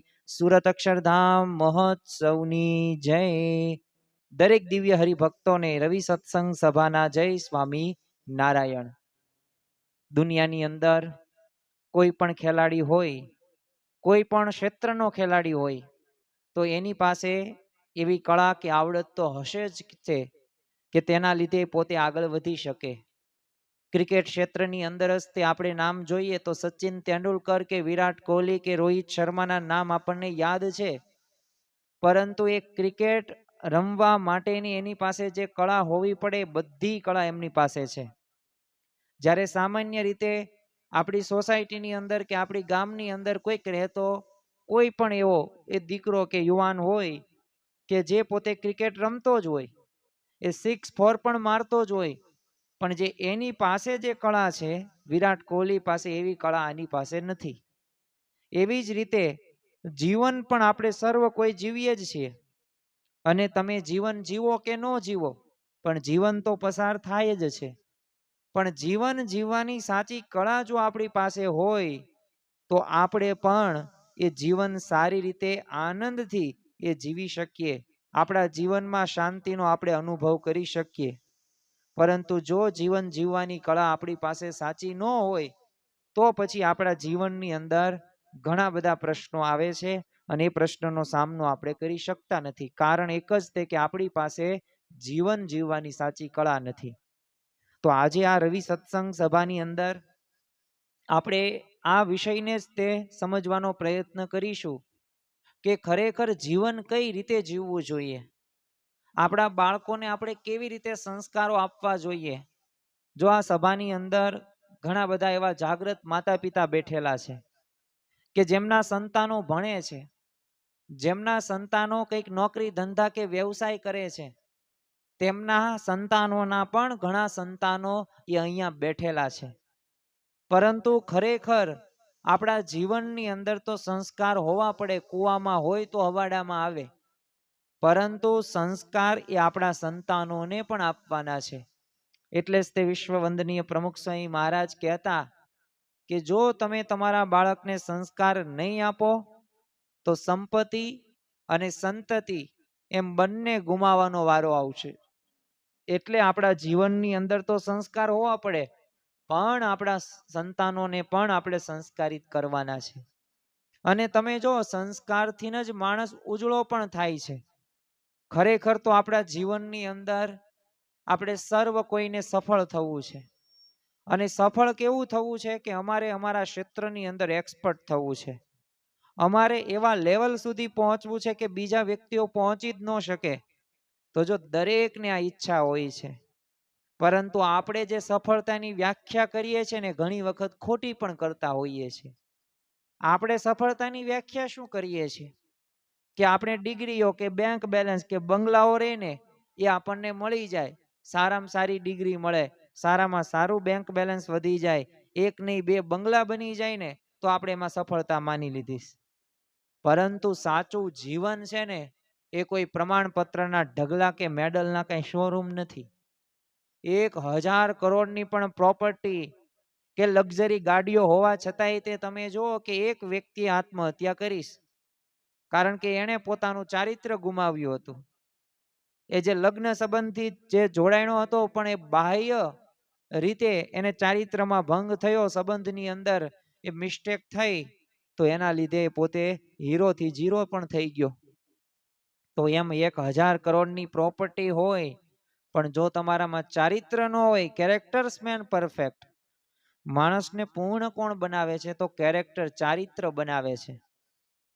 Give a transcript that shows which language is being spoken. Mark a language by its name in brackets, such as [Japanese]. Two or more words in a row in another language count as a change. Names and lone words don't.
[Gujarati] સૂરત અક્ષરધામ મહોત્સવની જય। દરેક દિવ્ય હરિભક્તો ને રવિ સત્સંગ સભાના જય સ્વામી નારાયણ। દુનિયાની અંદર કોઈ પણ ખેલાડી હોય, કોઈ પણ ક્ષેત્રનો ખેલાડી હોય તો એની પાસે એવી કલા કે આવડત તો હશે જ છે કે તેના લીધે પોતે આગળ વધી શકે। ક્રિકેટ ક્ષેત્રની અંદર જ તે આપણે નામ જોઈએ તો સચિન તેંડુલકર કે વિરાટ કોહલી કે રોહિત શર્માના નામ આપણને યાદ છે, પરંતુ એક ક્રિકેટ રમવા માટેની એની પાસે જે કલા હોવી પડે બધી કલા એમની પાસે છે। જ્યારે સામાન્ય રીતે આપણી સોસાયટીની અંદર કે આપણી ગામની અંદર કોઈક રહેતો કોઈ પણ એવો એ દીકરો કે યુવાન હોય કે જે પોતે ક્રિકેટ રમતો જ હોય, એ 6-4 પણ મારતો જ હોય, પણ જે એની પાસે જે કલા છે વિરાટ કોહલી પાસે એવી કલા આની પાસે નથી। એવી જ રીતે જીવન પણ આપણે સર્વ કોઈ જીવીએ જ છીએ અને તમે જીવન જીવો કે ન જીવો પણ જીવન તો પસાર થાય જ છે। પણ જીવન જીવવાની સાચી કલા જો આપણી પાસે હોય તો આપણે પણ એ જીવન સારી રીતે આનંદથી એ જીવી શકીએ। આપણા જીવનમાં શાંતિનો આપણે અનુભવ કરી શકીએ। પરંતુ જો જીવન જીવવાની કલા આપણી પાસે સાચી ન હોય તો પછી આપણા જીવનની અંદર ઘણા બધા પ્રશ્નો આવે છે અને એ પ્રશ્નનો સામનો આપણે કરી શકતા નથી। કારણ એક જ તે કે આપણી પાસે જીવન જીવવાની સાચી કલા નથી। તો આજે આ રવિ સત્સંગ સભાની અંદર આપણે આ વિષયને જ તે સમજવાનો પ્રયત્ન કરીશું કે ખરેખર જીવન કઈ રીતે જીવવું જોઈએ, આપણા બાળકોને આપણે કેવી રીતે સંસ્કારો આપવા જોઈએ। જો આ સભાની અંદર ઘણા બધા એવા જાગૃત માતા પિતા બેઠેલા છે કે જેમના સંતાનો ભણે છે, જેમના સંતાનો કંઈક નોકરી ધંધા કે વ્યવસાય કરે છે, તેમના સંતાનોના પણ ઘણા સંતાનો એ અહીંયા બેઠેલા છે। પરંતુ ખરેખર આપડા જીવનની અંદર તો સંસ્કાર હોવા પડે। કુઆમાં હોય તો હવાડામાં આવે, પરંતુ સંસ્કાર એ આપડા સંતાનોને પણ આપવાના છે। એટલે જ તે વિશ્વવંદનીય પ્રમુખ સ્વામી મહારાજ કહતા કિ જો તમે તમારા બાળકને સંસ્કાર નહીં આપો તો સંપત્તિ અને સંતતિ એમ બંને ગુમાવાનો વારો આવશે। એટલે આપડા જીવનની અંદર તો સંસ્કાર હોવા પડે પણ આપડા સંતાનોને પણ આપણે સંસ્કારિત કરવાના છે। અને તમે જો સંસ્કારથી જ માણસ ઉજળો પણ થાય છે। ખરેખર તો આપડા જીવનની અંદર આપણે સર્વ કોઈને સફળ થવું છે અને સફળ કેવું થવું છે કે અમારે અમારા ક્ષેત્રની અંદર એક્સપર્ટ થવું છે। અમારે એવા લેવલ સુધી પહોંચવું છે કે બીજા વ્યક્તિઓ પહોંચી જ ન શકે। તો જો દરેકને આ ઇચ્છા હોય છે, પરંતુ આપણે જે સફળતાની વ્યાખ્યા કરીએ છે ને ઘણી વખત ખોટી પણ કરતા હોઈએ છે। આપણે સફળતાની વ્યાખ્યા શું કરીએ છે કે આપણે ડિગ્રીઓ કે [English] bank balance [Gujarati] કે બંગલાઓ રહે ને એ આપણને મળી જાય, સારામાં સારી ડિગ્રી મળે, સારામાં સારું [English] bank balance [Gujarati] વધી જાય, એક નહીં બે બંગલા બની જાય ને તો આપણે એમાં સફળતા માની લીધી। પરંતુ સાચું જીવન છે ને એ કોઈ પ્રમાણપત્રના ઢગલા કે મેડલના કાંઈ શોરૂમ નથી। 1000 કરોડની પણ પ્રોપર્ટી કે લક્ઝરી ગાડીઓ હોવા છતાંય તે તમે જુઓ કે એક વ્યક્તિ આત્મહત્યા કરીશ કારણ કે એણે પોતાનું ચારિત્ર ગુમાવ્યું હતું। એ જે લગ્ન સંબંધી જે જોડાણો હતો પણ એ બાહ્ય રીતે એને ચારિત્રમાં ભંગ થયો, સંબંધની અંદર એ મિસ્ટેક થઈ તો એના લીધે પોતે હીરો થી ઝીરો પણ થઈ ગયો। તો એમ 1000 કરોડની પ્રોપર્ટી હોય પણ જો તમારામાં ચારિત્ર ન હોય, [English] characters man perfect, [Gujarati] માણસને પૂર્ણ કોણ બનાવે છે તો કેરેક્ટર ચારિત્ર બનાવે છે।